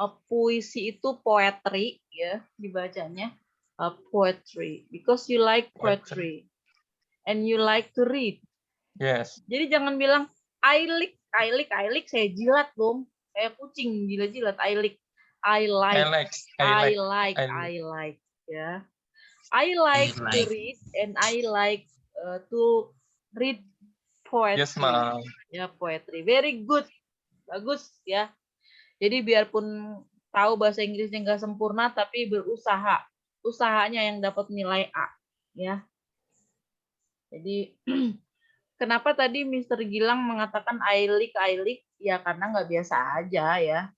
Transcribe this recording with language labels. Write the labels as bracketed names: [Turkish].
[Indonesian] Puisi itu poetry ya dibacanya. [English] Poetry because you like poetry and you like to read. Yes. [Indonesian] Jadi jangan bilang I like saya jilat dong. Kayak kucing jilat-jilat. I like ya. [English] I like to read and I like to read poetry. Yes, ma'am. [Indonesian] Ya, poetry. Very good. Bagus ya. Jadi biarpun tahu bahasa Inggrisnya nggak sempurna tapi berusaha. Usahanya yang dapat nilai A ya. Jadi kenapa tadi Mr. Gilang mengatakan I like, ya karena nggak biasa aja ya.